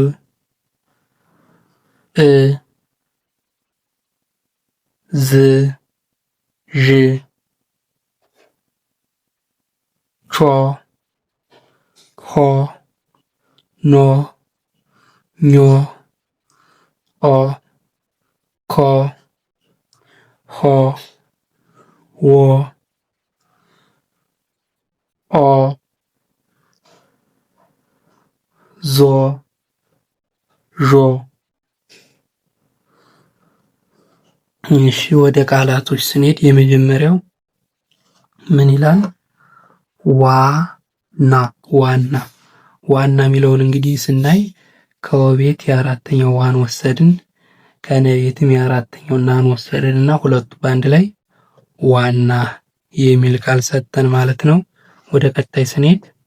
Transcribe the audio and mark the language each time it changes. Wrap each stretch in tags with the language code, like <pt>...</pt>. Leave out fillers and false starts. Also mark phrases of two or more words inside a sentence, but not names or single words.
<am>እ ዝ ዥ ቾ ሆ ኖ ኞ ኦ ኮ ሆ ዎ ኦ ዞ ዦ። እሺ ወደ ቃላቶች ስንሄድ የመጀመሪያው ምን ይላል? ዋና ዋና ዋና የሚለውን እንግዲህ ስናይ ከወቤት የአራተኛው ዋን ወሰድን፣ ከነቤትም የአራተኛው ናን ወሰድን እና ሁለቱ በአንድ ላይ ዋና የሚል ቃል ሰጠን ማለት ነው። ወደ ቀጣይ ስንሄድ</am>